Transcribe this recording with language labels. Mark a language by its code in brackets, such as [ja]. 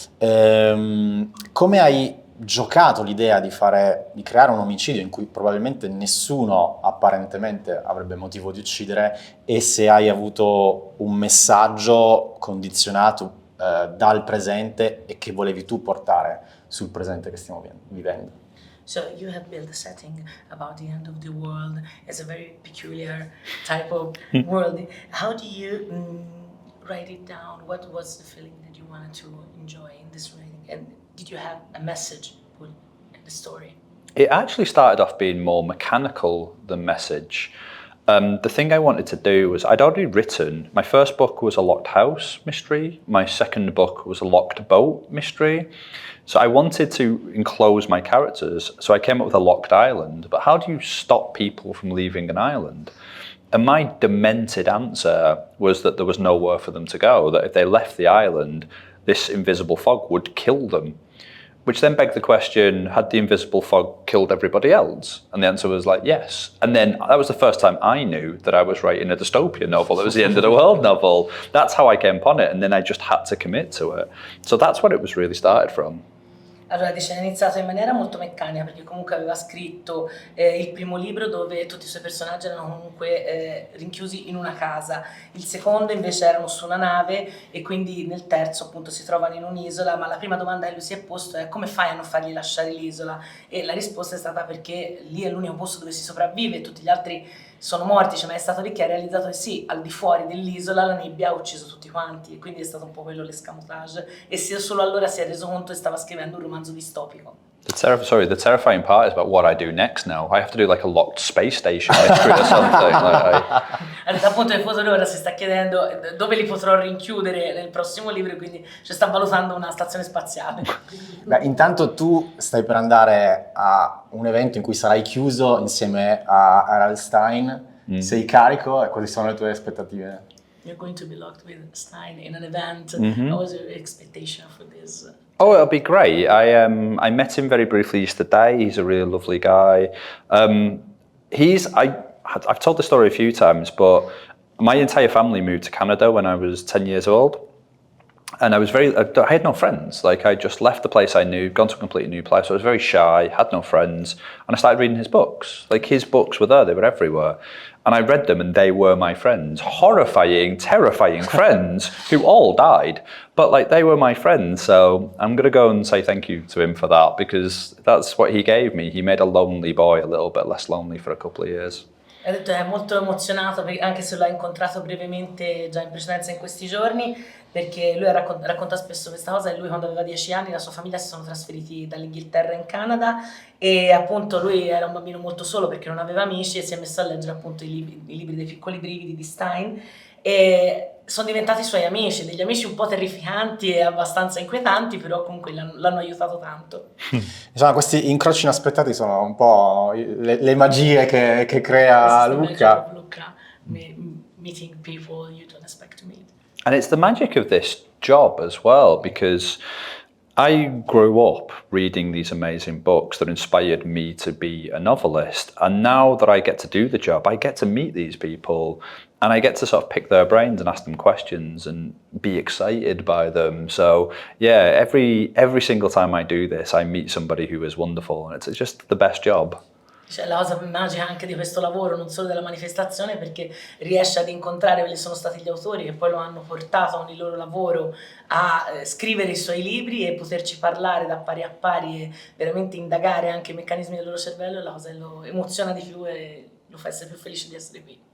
[it] Come hai giocato l'idea di creare un omicidio in cui probabilmente nessuno apparentemente avrebbe motivo di uccidere, e se hai avuto un messaggio condizionato dal presente e che volevi tu portare sul presente che stiamo vivendo? [en] So you have built a setting about the end of the world as a very peculiar type of world. How do you write it down? What was the feeling that you wanted to enjoy in this writing? And did you have a message put in the story? It actually started off being more mechanical than message. The thing I wanted to do was, I'd already written, my first book was a locked house mystery, my second book was a locked boat mystery. So I wanted to enclose my characters, so I came up with a locked island. But how do you stop people from leaving an island? And my demented answer was that there was nowhere for them to go, that if they left the island, this invisible fog would kill them. Which then begged the question, had the invisible fog killed everybody else? And the answer was like, yes. And then that was the first time I knew that I was writing a dystopian novel. It was the end of the world novel. That's how I came upon it, and then I just had to commit to it. So that's what it was really started from. [it] Allora dice, ha iniziato in maniera molto meccanica perché comunque aveva scritto il primo libro dove tutti i suoi personaggi erano comunque rinchiusi in una casa, il secondo invece erano su una nave e quindi nel terzo appunto si trovano in un'isola, ma la prima domanda che lui si è posto è come fai a non fargli lasciare l'isola? E la risposta è stata perché lì è l'unico posto dove si sopravvive, tutti gli altri sono morti, cioè, ma è stato lì che ha realizzato che sì, al di fuori dell'isola la nebbia ha ucciso tutti quanti e quindi è stato un po' quello l'escamotage e solo allora si è reso conto che stava scrivendo un romanzo distopico. [en] The terrifying part is about what I do next now. I have to do like a locked space station mystery or something. [it] Dal punto di futuro ora si sta chiedendo dove li potrò rinchiudere nel prossimo libro e quindi ci sta valutando una stazione spaziale. Beh, intanto tu stai per andare a un evento in cui sarai chiuso insieme a R.L. Stein, sei carico e quali sono le tue aspettative? [en] You're going to be locked with Stein in an event. What was your expectation for this? Oh, it'll be great. I met him very briefly yesterday. He's a really lovely guy. I've told the story a few times, but my entire family moved to Canada when I was 10 years old. And I had no friends. Like, I just left the place I knew, gone to a completely new place. I was very shy, had no friends, and I started reading his books. Like, his books were there, they were everywhere. And I read them and they were my friends. Horrifying, terrifying friends who all died. But like, they were my friends, so I'm gonna go and say thank you to him for that, because that's what he gave me. He made a lonely boy a little bit less lonely for a couple of years. [it] Ha detto è molto emozionato, anche se l'ha incontrato brevemente già in precedenza in questi giorni, perché lui racconta spesso questa cosa, e lui quando aveva 10 anni la sua famiglia si sono trasferiti dall'Inghilterra in Canada e appunto lui era un bambino molto solo perché non aveva amici e si è messo a leggere appunto i libri dei piccoli brividi di Stein e sono diventati suoi amici, degli amici un po' terrificanti e abbastanza inquietanti, però comunque l'hanno aiutato tanto. Insomma, questi incroci inaspettati sono un po' le magie che crea Lucca. [en] Meeting people you don't expect to meet. And it's the magic of this job as well, because I grew up reading these amazing books that inspired me to be a novelist. And now that I get to do the job, I get to meet these people and I get to sort of pick their brains and ask them questions and be excited by them. So yeah, every single time I do this, I meet somebody who is wonderful, and it's just the best job. [it] Cioè, la cosa magica anche di questo lavoro, non solo della manifestazione, perché riesce ad incontrare quelli sono stati gli autori che poi lo hanno portato con il loro lavoro a scrivere i suoi libri e poterci parlare da pari a pari e veramente indagare anche i meccanismi del loro cervello, è la cosa che lo emoziona di più e lo fa essere più felice di essere qui.